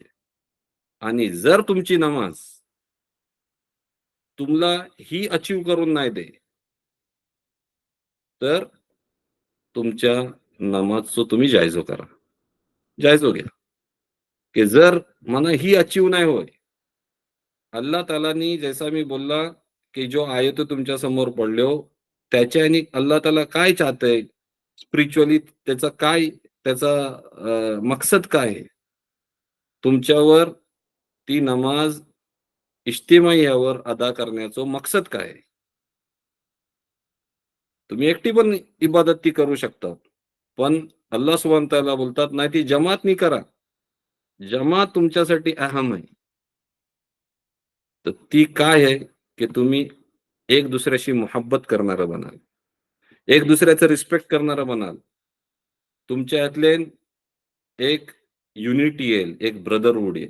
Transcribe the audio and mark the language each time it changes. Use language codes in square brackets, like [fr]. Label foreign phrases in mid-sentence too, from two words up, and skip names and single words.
[mr] आणि जर तुमची नमाज तुम्हाला ही अचीव करून नाही दे, तर तुमच्या नमाजचो तुम्ही जायजो करा. जायजो घ्या. की जर मला ही अचीव नाही होय, अल्लाह तालानी जैसा मी बोलला, की जो आयत तुमच्या समोर पडल्यो, त्याच्यानी अल्लाह ताला काय चाहतंय? स्पिरिच्युअली त्याचा काय त्याचा मकसद काय आहे? तुमच्यावर ती नमाज इज्तिमाइयावर अदा करण्याचा मकसद काय आहे? तुम्ही एकटी पण इबादत ती करू शकता. पण [ar] الله سبحانه وتعالى [mr] बोलतात, "नाही ती जमातनी करा." जमात तुमच्यासाठी अहम आहे. तर ती काय आहे, की तुम्ही एक दुसऱ्याशी मोहब्बत करणारं बनाल. एक दुसऱ्याचं रिस्पेक्ट करणारं बनाल. तुमच्या यातले एक युनिटी येईल, एक ब्रदरहूड येईल.